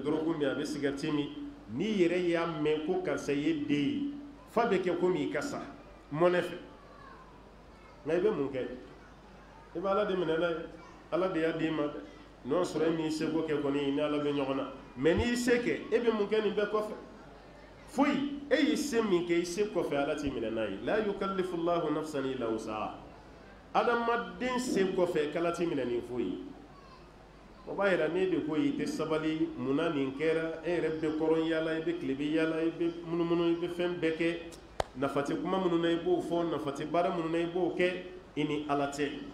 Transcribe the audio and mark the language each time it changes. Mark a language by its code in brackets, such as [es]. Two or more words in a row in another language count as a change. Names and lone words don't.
[bm] dɔrɔgu min a bɛ sigarɛti min n'i yɛrɛ y'a mɛn ko karisa ye den ye fa bɛ kɛ komi i ka sa mɔnɛ fɛ nka i bɛ mun kɛ i bɛ ala de minɛ n'a ye ala de y'a d'i ma dɛ n'o sɔrɔ e m'i seko kɛ kɔni i ni ala bɛ ɲɔgɔn na mɛ n'i y'i se kɛ e bɛ mun kɛ nin bɛɛ kɔfɛ foyi e y'i se min kɛ i se kɔfɛ ala t'i minɛ n'a ye [ar] لا يكلف الله نفسا إلا وسعها [bm] adamaden se kɔfɛ k'ala t'i minɛ nin foyi o b'a yira n'e de ko i tɛ sabali munna nin kɛra e yɛrɛ bɛ kɔrɔn yala i bɛ tilebin yala i bɛ munumunu i bɛ fɛn bɛɛ kɛ nafa tɛ kuma minnu na i b'o fɔ nafa tɛ baara minnu na i b'o kɛ i ni ala tɛ